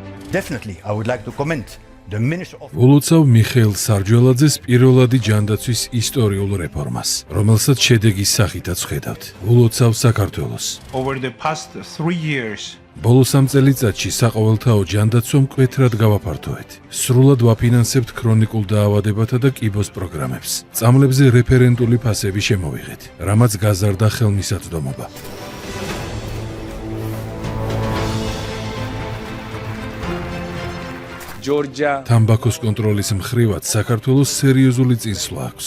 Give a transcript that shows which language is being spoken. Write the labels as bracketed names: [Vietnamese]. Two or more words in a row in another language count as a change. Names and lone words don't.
[English] Definitely, I would like to comment. [Georgian] ულოცავ მიხეილ სარჯველაძეს პირველადი ჯანდაცვის ისტორიულ რეფორმას, რომელსაც შედეგის სახითაც ხედავთ. ულოცავ საქართველოს. [English] Over the past 3 years, [Georgian] ბოლო 3 წელიწადში საყოველთაო ჯანდაცვა მკვეთრად გავაფართოვეთ. სრულად ვაფინანსებთ ქრონიკულ დაავადებათა და კიბოს პროგრამებს. წამლებზე რეფერენტული ფასები შემოვიღეთ, რამაც გაზარდა ხელმისაწვდომობა. თამბაქოს კონტროლის მხრივად საქართველოს სერიოზული წინსვლა აქვს.